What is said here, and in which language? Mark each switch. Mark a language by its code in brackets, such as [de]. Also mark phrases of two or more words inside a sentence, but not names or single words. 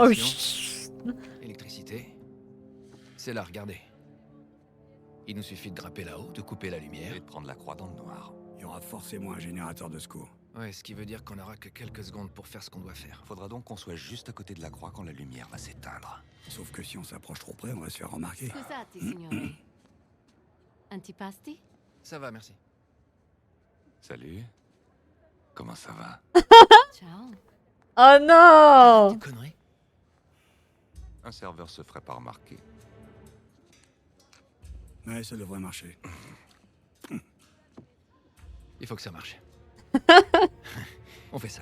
[fr] Ventilation. Électricité. C'est là, regardez. Il nous suffit de grimper là-haut, de couper la lumière. et de prendre la croix dans le noir. Il y aura forcément un générateur de secours. Ouais, ce qui veut dire qu'on n'aura que quelques secondes pour faire ce qu'on doit faire. Faudra donc qu'on soit juste à côté de la croix quand la lumière va s'éteindre. Sauf que si on s'approche trop près, on va se faire remarquer. [it] Scusate, signore. Antipasti? [fr] Ça va, merci. Salut. Comment ça va? Ciao. Oh non. Des conneries. Un serveur se ferait pas remarquer. Ouais, ça devrait marcher. Il faut que ça marche. On fait ça.